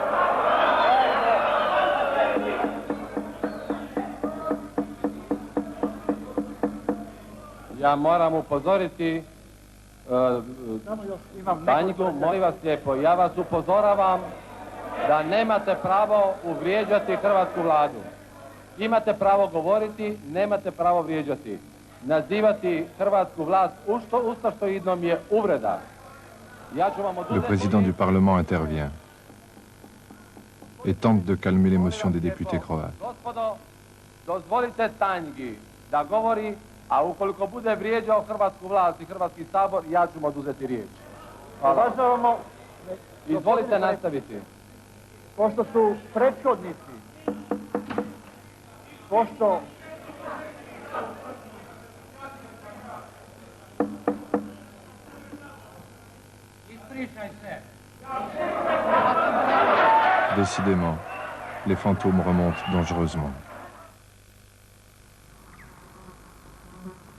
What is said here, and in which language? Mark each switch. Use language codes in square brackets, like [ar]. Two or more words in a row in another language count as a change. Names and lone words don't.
[hr] Ja moram upozoriti Tanjku, molim vas lijepo, ja vas upozoravam da nemate pravo uvrijeđati hrvatsku vladu. Imate pravo govoriti, nemate pravo vrijeđati. Nazivati hrvatsku vlast ustašoidnom je uvreda. [fr] Le président du Parlement intervient et tente de calmer l'émotion des députés croates. [hr] Gospodo, dozvolite Tanjgi da govori, a ukoliko bude vrijeđao hrvatsku vlast i Hrvatski sabor, ja ću mu oduzeti riječ. Hvala. Izvolite nastaviti. Pošto su prethodnici, pošto [fr] Décidément, les fantômes remontent dangereusement.